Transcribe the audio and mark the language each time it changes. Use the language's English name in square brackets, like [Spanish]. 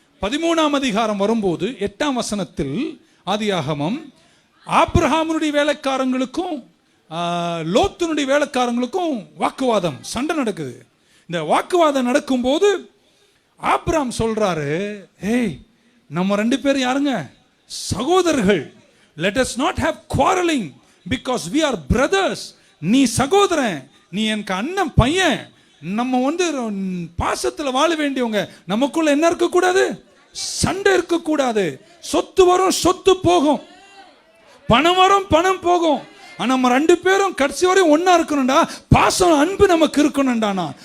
[Tamil] 13ஆம் அதிகாரம் வரும்போது 8ஆம் வசனத்தில் ஆதியாகமம், ஆப்ரஹாமுடைய வேலைக்காரங்களுக்கும் லோத்தினுடைய வேலைக்காரங்களுக்கும் வாக்குவாதம், சண்டை நடக்குது. இந்த வாக்குவாதம் நடக்கும்போது ஆப்ரஹாம் சொல்றாரு, நம்ம 2 பேரும் யாருங்க? சகோதரர்கள். [English] let us not have quarreling because we are brothers. [Tamil] நீ சகோதரன், நீ எனக்கு அண்ணன் பையன், நம்ம பாசத்துல வாழ வேண்டியவங்க. நமக்குள்ள என்ன இருக்க கூடாது? சண்டை இருக்க கூடாது. சொத்து வரும், சொத்து போகும், பணம் வரும், பணம் போகும். ஆனா நம்ம 2 பேரும் கடைசி வரையும் ஒன்னா இருக்கணும்டா. பாசம், அன்பு நமக்கு இருக்கணும்டானா.